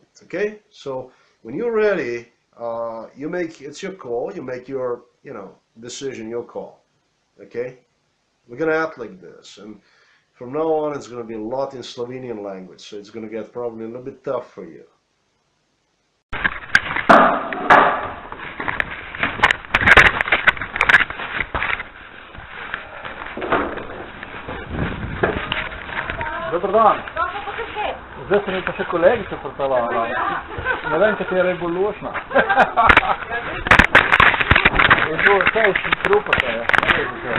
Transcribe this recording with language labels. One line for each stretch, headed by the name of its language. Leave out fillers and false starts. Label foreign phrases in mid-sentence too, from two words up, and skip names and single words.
English: Okay, so when you're ready, you make, it's your call, you make your, you know, decision, your call. Okay, we're gonna act like this, and from now on it's gonna be a lot in Slovenian language, so it's gonna get probably a little bit tough for you.
Croatian: Dobar dan.
Slovenian: Zdaj se mi pa še kolegica pripeljala. Ne vem, katera je bolj lušna. Je bilo vse iz trupata, je.